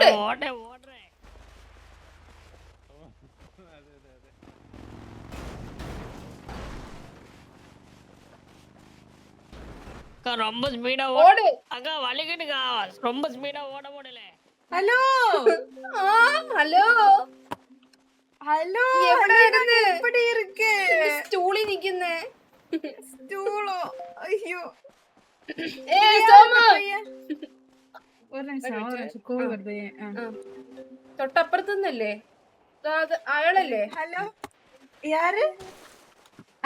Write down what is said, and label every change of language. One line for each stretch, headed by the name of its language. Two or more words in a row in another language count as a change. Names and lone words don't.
Malayalam: ഓടേ.
Tamil: ரொம்ப ஸ்பீடா ஓடு. அக்கா வலிக்கிட்டுக்கா, ரொம்ப ஸ்பீடா ஓட முடியல.
Malayalam: ഹലോ ആ ഹലോ ഹലോ എവിടെ ഇരുന്ന്?
Tamil: எப்படி இருக்கு
Malayalam: സ്റ്റൂളിൽ നിക്കുന്നേ. സ്റ്റൂളോ അയ്യോ സോമു ഒരു നിമിഷം കോൾ വെറുതെ തൊട്ടപ്പുറത്തുനിന്നല്ലേ? അയാളല്ലേ? ഹലോ யாரு ആ